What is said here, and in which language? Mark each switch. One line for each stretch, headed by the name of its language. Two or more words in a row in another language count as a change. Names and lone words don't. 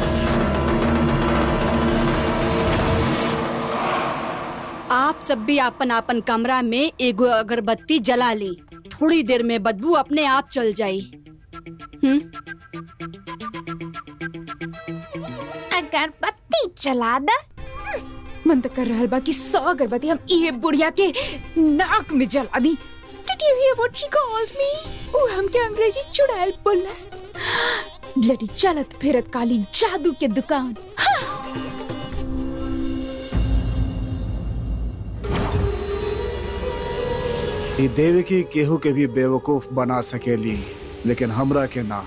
Bhojpuri: आप सब भी आपन आपन कमरा में एगो अगरबत्ती जला ली। थोड़ी देर में बदबू अपने आप चल जाई। अगरबत्ती जला दा। मन तो कर रहल बा कि 100 अगरबत्ती हम ये बुढ़िया के नाक में जला दी।
English: Did you hear what she called me?
Bhojpuri: वो हमके अंग्रेजी चुड़ैल बोलस। ब्लडी चलत फिरत काली जादू के दुकान। ई देवकी केहू के भी बेवकूफ बना सकेली, लेकिन हमरा के ना।